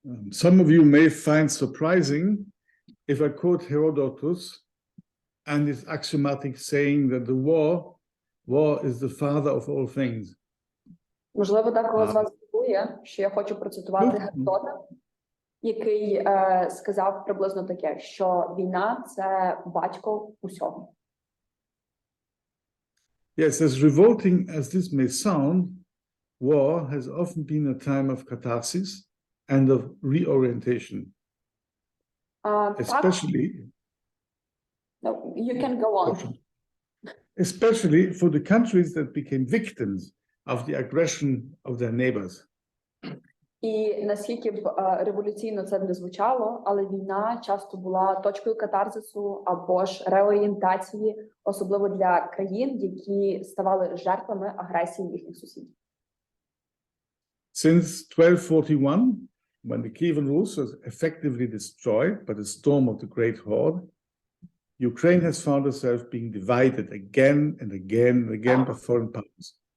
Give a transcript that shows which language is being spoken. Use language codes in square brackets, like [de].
[en] Some of you may find surprising if I quote Herodotus and his axiomatic saying that the war is the father of all things. [uk] Можливо, декого з вас здивує, що я хочу процитувати Геродота, який сказав приблизно таке, що війна – це батько усього. [en] Yes, as revolting as this may sound, war has often been a time of catharsis and of reorientation. Especially, no, you can go on. Especially for the countries that became victims of the aggression of their neighbors. [uk] І наскільки б революційно це не звучало, але війна часто була точкою катарзису або ж реорієнтації, особливо для країн, які ставали жертвами агресії їхніх сусідів. [en] Since 1241, when the Kievan Rus was effectively destroyed by the storm of the Great Horde, Ukraine has found herself being divided again and again and again by foreign powers.